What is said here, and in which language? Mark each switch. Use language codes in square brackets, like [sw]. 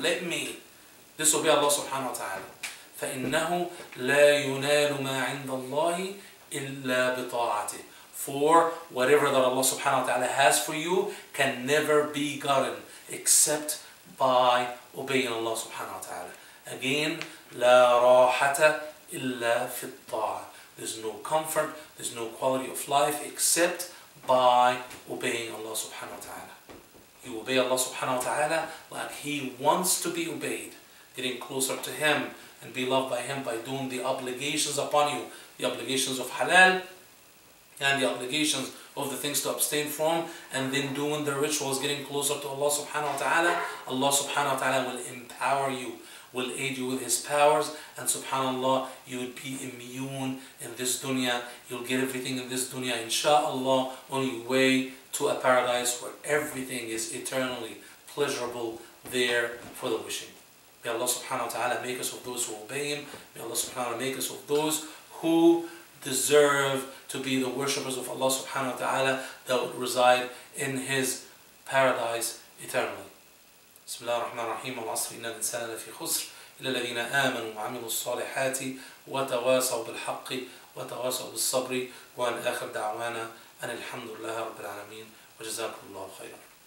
[en] Let me disobey Allah subhanahu wa ta'ala. [ar] فَإِنَّهُ لَا يُنَالُ مَا عِنْدَ اللَّهِ إِلَّا بِطَاعَتِهِ. [en] For whatever that Allah subhanahu wa ta'ala has for you can never be gotten except by obeying Allah subhanahu wa ta'ala. [ar] Again, لا راحة إلا في الطاعة. [en] There's no comfort, there's no quality of life except by obeying Allah subhanahu wa ta'ala. You obey Allah subhanahu wa ta'ala like He wants to be obeyed, getting closer to Him and be loved by Him by doing the obligations upon you, the obligations of halal and the obligations of the things to abstain from, and then doing the rituals, getting closer to Allah subhanahu wa ta'ala. Allah subhanahu wa ta'ala will empower you, will aid you with His powers, and subhanallah, you will be immune in this dunya. You'll get everything in this dunya, insha'Allah, on your way to a paradise where everything is eternally pleasurable there for the wishing. May Allah subhanahu wa ta'ala make us of those who obey Him. May Allah subhanahu wa ta'ala make us of those who deserve to be the worshippers of Allah subhanahu wa ta'ala that would reside in His paradise eternally. [ar] بسم الله الرحمن الرحيم. والعصر إن الإنسان لفي خسر إلا الذين آمنوا وعملوا الصالحات وتواصوا بالحق وتواصوا بالصبر. وأن آخر دعوانا أن الحمد لله رب العالمين وجزاكم الله خيرا.